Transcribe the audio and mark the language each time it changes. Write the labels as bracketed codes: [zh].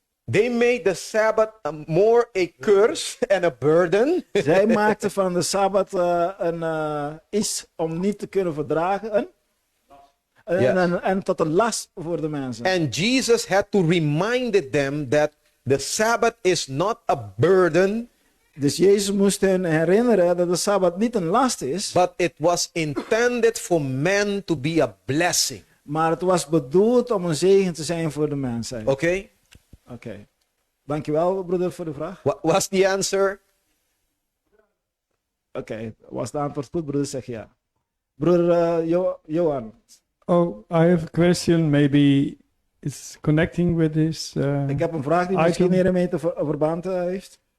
[en] They made the Sabbath more a curse and a burden. [nl] Zij maakten van de Sabbat iets om niet te kunnen verdragen. En tot een last voor de mensen. [en] And Jesus had to remind them that the Sabbath is not a burden, [nl] Dus Jezus moest hen herinneren dat de Sabbat niet een last is, [en] but it was intended for man to be a blessing. [nl] maar het was bedoeld om een zegen te zijn voor de mensheid. [en] Okay? [nl] Oké. Dankjewel, broeder, voor de vraag. [en] What was the answer? [nl] Oké, was de antwoord goed, broeder? Zeg ja. Broeder Johan, [en] Oh, I have a question. Maybe it's connecting with this. [nl] ik heb een vraag die misschien item. hiermee te verband heeft.